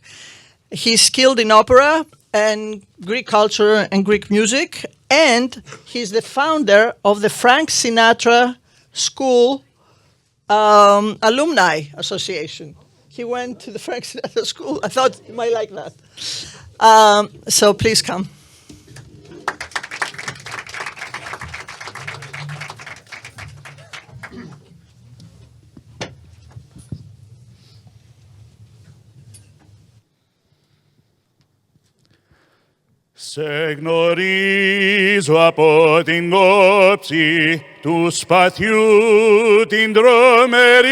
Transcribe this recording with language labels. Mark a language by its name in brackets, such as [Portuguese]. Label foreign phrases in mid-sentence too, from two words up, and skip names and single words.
[English] He's skilled in opera and Greek culture and Greek music. And he's the founder of the Frank Sinatra School Alumni Association. He went to the Frank Sinatra School. I thought you might like that. So please come. [Greek] Σε γνωρίζω από την όψη του σπαθιού την τρομερή.